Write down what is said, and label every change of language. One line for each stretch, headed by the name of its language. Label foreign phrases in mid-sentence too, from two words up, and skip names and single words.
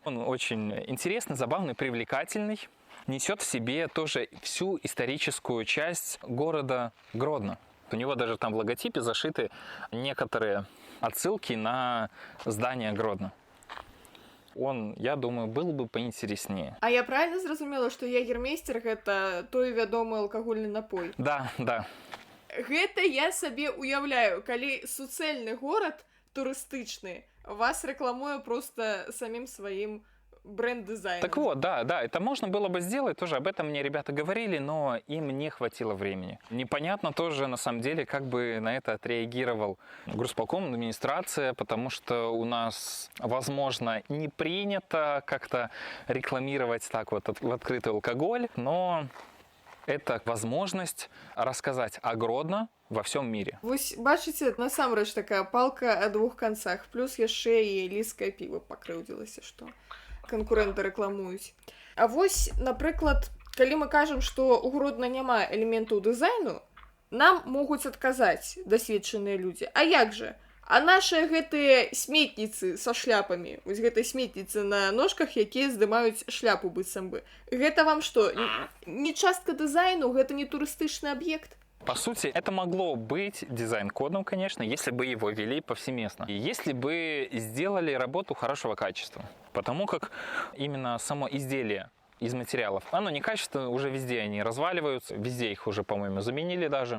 Russian: Он очень интересный, забавный, привлекательный. Несет в себе тоже всю историческую часть города Гродно. У него даже там в логотипе зашиты некоторые отсылки на здание Гродно. Он, я думаю, был бы поинтереснее.
Belarusian: А я правильно зразумела, што ягермейстер гэта той вядомы алкагольны напой?
Russian: Да, да.
Belarusian: Гэта я сабе уяўляю, калі суцэльны горад турыстычны вас рэкламуе
Russian: просто самим своим бренд-дизайном. Так вот, да, это можно было бы сделать, тоже об этом мне ребята говорили, но им не хватило времени. Непонятно тоже, на самом деле, как бы на это отреагировал горсполком, администрация, потому что у нас, возможно, не принято как-то рекламировать так вот в открытый алкоголь, но это возможность рассказать о Гродно во всем мире.
Belarusian: Вось бачыце, насамрэч такая палка
Russian: о двух концах,
Belarusian: плюс яшчэ і ліскае піва пакрыўдзілася, што канкурэнты рэкламуюць. А вось, напрыклад, калі мы кажам, што ў Гродна няма элементаў дызайну, нам могуць адказаць дасведчаныя людзі. А як жа? А нашыя гэтыя сметніцы са шляпамі, вось гэтай сметніцы на ножках, якія здымаюць шляпу быццам бы. Гэта вам што, не частка дызайну, гэта не турыстычны аб'ект?
Russian: По сути, это могло быть дизайн-кодом, конечно, если бы его вели повсеместно. И если бы сделали работу хорошего качества. Потому как именно само изделие из материалов, оно некачественное, уже везде они разваливаются, везде их уже, по-моему, заменили даже.